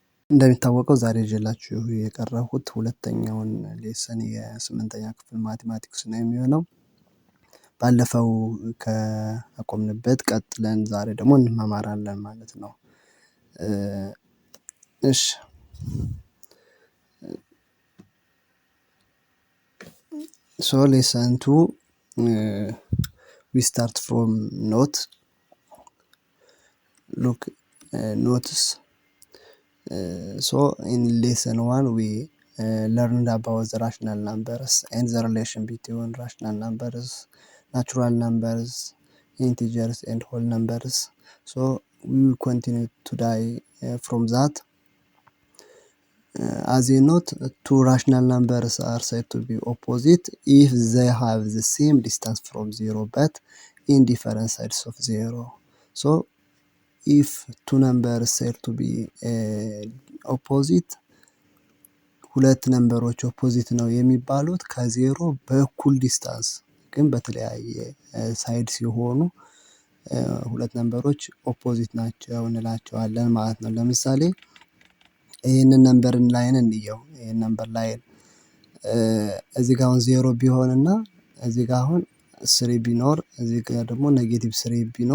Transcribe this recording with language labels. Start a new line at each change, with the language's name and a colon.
Amharic: እንደሚታወቀው ዛሬ ይዤላችሁ የቀረብኩት ሁለተኛውን ሌሰን የ8ኛ ክፍል ማቴማቲክስ ነው የሚሆነው። ባለፈው ከአቆምንበት ቀጥለን ዛሬ ደግሞ እንማማራለን ማለት ነው። እሺ
English: so lesson 2 we start from note. Look, notes. So in lesson 1 we learned about the rational numbers and the relation between rational numbers, natural numbers, integers and whole numbers. So we will continue today from that. As you note, two rational numbers are said to be opposite if they have the same distance from zero but in different sides of zero. So if two numbers said to be opposite,
Amharic: ሁለት ነምበሮች ኦፖዚት ነው የሚባሉት ከዜሮ በእኩል ዲስታንስ ግን በተለያየ ሳይድ ሲሆኑ ሁለት ነምበሮች ኦፖዚት ናቸው እንላቸዋለን ማለት ነው። ለምሳሌ ይህንን ነምበር ላይን እንየው። ይህን ነምበር ላይን እዚህ ጋር አሁን 0 ቢሆንና እዚህ ጋር አሁን 3 ቢኖር እዚህ ጋር ደግሞ ኔጌቲቭ 3